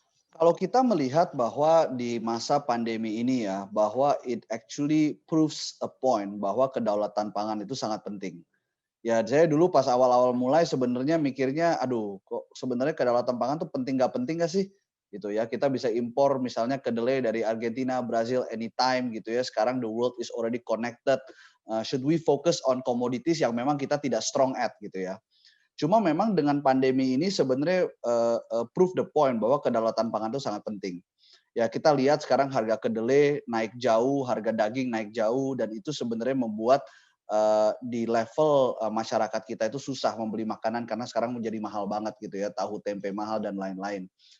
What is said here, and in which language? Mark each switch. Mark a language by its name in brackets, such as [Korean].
[Indonesian] Kalau kita melihat bahwa di masa pandemi ini ya, bahwa it actually proves a point bahwa kedaulatan pangan itu sangat penting. Ya, saya dulu pas awal-awal mulai sebenarnya mikirnya, aduh, kok sebenarnya kedaulatan pangan tuh penting nggak sih? Gitu ya, kita bisa impor misalnya kedelai dari Argentina, Brazil, anytime gitu ya. [English] Sekarang the world is already connected. Should we focus on commodities yang memang kita tidak strong at gitu ya? [Indonesian] Cuma memang dengan pandemi ini sebenarnya prove the point bahwa kedaulatan pangan itu sangat penting. Ya kita lihat sekarang harga kedelai naik jauh, harga daging naik jauh, dan itu sebenarnya membuat di level masyarakat kita itu susah membeli makanan karena sekarang menjadi mahal banget gitu ya, tahu tempe mahal dan lain-lain.